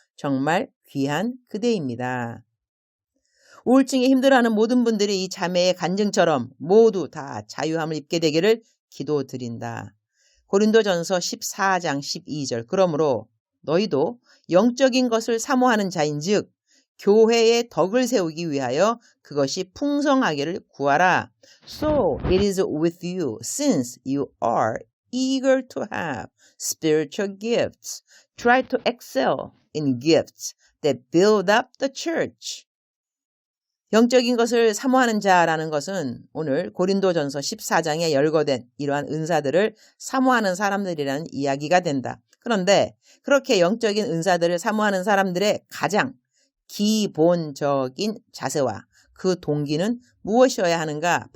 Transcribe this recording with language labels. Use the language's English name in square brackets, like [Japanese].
[Korean] 정말 귀한 그대입니다. 우울증에 힘들어하는 모든 분들이 이 자매의 간증처럼 모두 다 자유함을 입게 되기를 기도드린다. 고린도전서 14장 12절. 그러므로 너희도 영적인 것을 사모하는 자인즉 교회의 덕을 세우기 위하여 그것이 풍성하기를 구하라. [English] So it is with you, since you are eager to have spiritual gifts. Try to excel in gifts that build up the church. [Korean] 영적인 것을 사모하는 자라는 것은 오늘 고린도전서 14장에 열거된 이러한 은사들을 사모하는 사람들이라는 이야기가 된다. 그런데 그렇게 영적인 은사들을 사모하는 사람들의 가장 기본적인 자세와 그 동기는 무엇이어야 하는가?